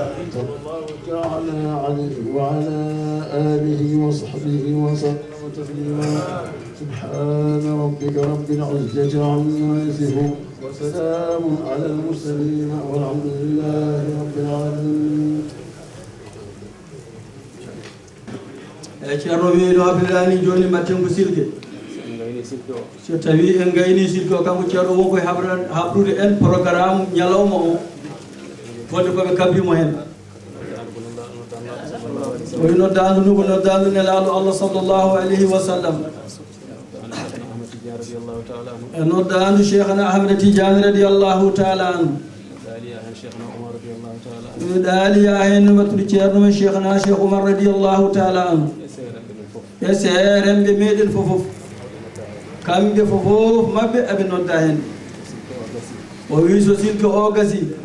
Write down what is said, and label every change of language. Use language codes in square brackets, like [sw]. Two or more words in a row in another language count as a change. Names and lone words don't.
[ar] صلى الله تعالى عليه وعلى آله وصحبه وسلم تسليما. سبحان ربك رب العزة عما يصفون وسلام على المرسلين والحمد لله رب العالمين. [ff] ceerno wi no abdilani joni mbattengo silke so tawi en gayni silke o kanko ceerno wonko habrude en programme ñalawma o wonde koɓe kabbimo hen oyi noddandu ndu ko noddandu nelaɗo Allah [ar] صلى الله عليه وسلم [ff] e noddandu cheikhana ahmada tidiane [ar] رضي الله تعالى عنه [ff] mi ɗaaliya hen wattude ceerno men cheikhana cheikh oumar [ar] رضي الله تعالى عنه [ff] e seeremɓe meɗen fofof kamɓe fofof mabɓe aɓe nodda hen o wi so silke o gasi